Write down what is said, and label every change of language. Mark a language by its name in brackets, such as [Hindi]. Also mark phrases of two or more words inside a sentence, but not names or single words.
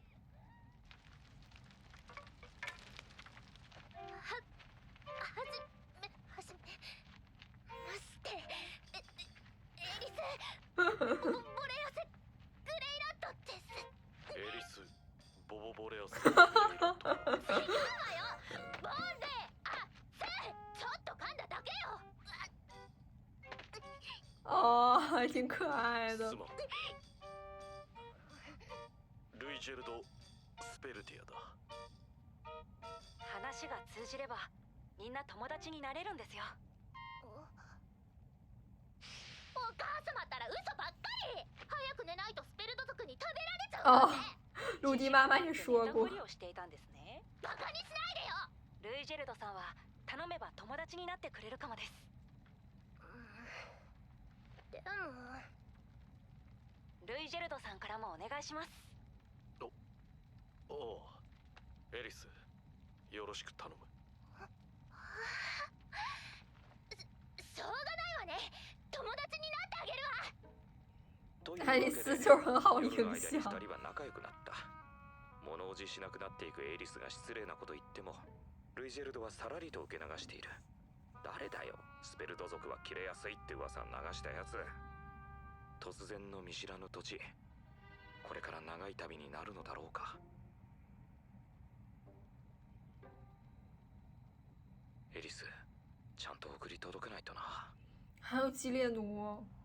[Japanese] ボレアセ・グレイラットです。エリス・ボボボレアス・グレイラット。違うわよ。ボンレアセ、ちょっと噛んだだけよ。 [Chinese] 哦，还挺可爱的 [Japanese] す。まん。ルイジェルド・スペルティアだ。話が通じればみんな友達になれるんですよ。お母様ったら嘘ばっかり。早く寝ないとスペルド族に食べられちゃうわね。 [Chinese] 鲁迪妈妈也说过 [Japanese] 寝たふ。りをしていたんですね。バカにしないでよ。ルイジェルドさんは頼めば友達になってくれるかもです。でもルイジェルドさんからもお願いします。おおう、エリス、よろしく頼む。しょうがないわね。友達になってあげるわ。というわ [Chinese] 爱丽 [Japanese] けで [Chinese] 丝就是很好影 [Japanese] 夜の間に [Chinese] 响。 [Japanese] 2人は仲良くなった。物おじしなくなっていくエリスが失礼なこと言ってもルイジェルドはさらりと受け流している。誰だよ、スペルド族は切れやすいって噂を流したやつ。突然の見知らぬ土地、これから長い旅になるのだろうか。エリス、ちゃんと送り届けないとな。 [Chinese] 还有激烈奴。